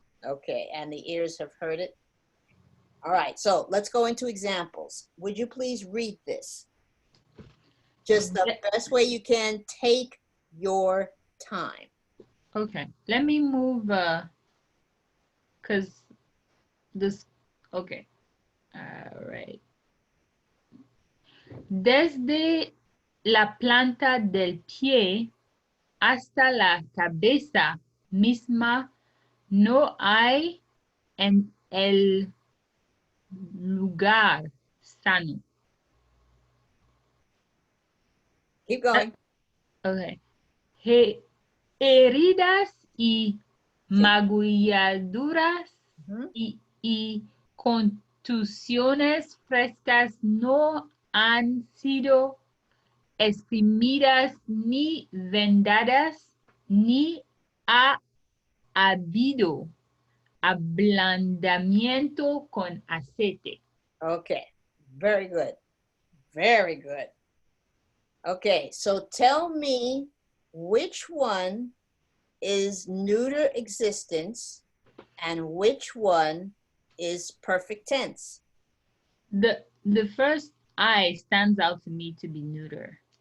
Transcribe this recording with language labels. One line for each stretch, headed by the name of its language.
English: Okay, and the ears have heard it. All right, so let's go into examples. Would you please read this? Just the best way you can. Take your time. Okay. Let me move because this okay. All right.
Spanish: Desde la planta del pie hasta la cabeza misma no hay en el lugar sano.
English: Keep going.
Spanish: Okay. Heridas y magulladuras Mhm. y contusiones frescas no han sido exprimidas ni vendadas, ni ha habido ablandamiento con aceite.
English: Okay, very good. Very good. Okay, so tell me which one is neuter existence and which one is perfect tense. The first I stands out to me to be neuter.